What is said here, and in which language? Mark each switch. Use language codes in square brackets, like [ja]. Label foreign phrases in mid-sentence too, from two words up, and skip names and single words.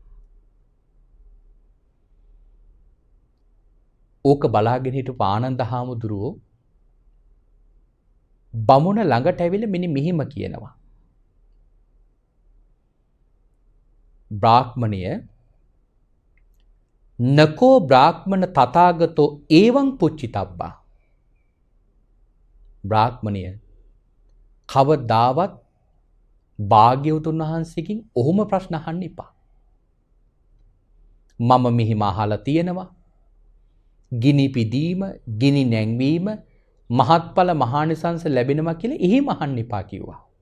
[si] ඕක බලාගෙන හිටපු ආනන්ද හාමුදුරුවෝ බමුණ ළඟට ඇවිල්ලා මෙන්න මෙහිම කියනවා. [pi] බ්‍රාහ්මණය නකෝ බ්‍රාහ්මණ තථාගතෝ එවං පුච්චිතබ්බා. [si] බ්‍රාහ්මණය කවදාවත් භාග්‍යවතුන් වහන්සේකින් ඔහොම ප්‍රශ්න අහන්න එපා. මම මෙහිම අහලා තියෙනවා. ගිනි පිදීම, ගිනි නැංවීම, මහත්ඵල මහානිසංස ලැබෙනවා කියලා එහෙම අහන්න එපා කිව්වා.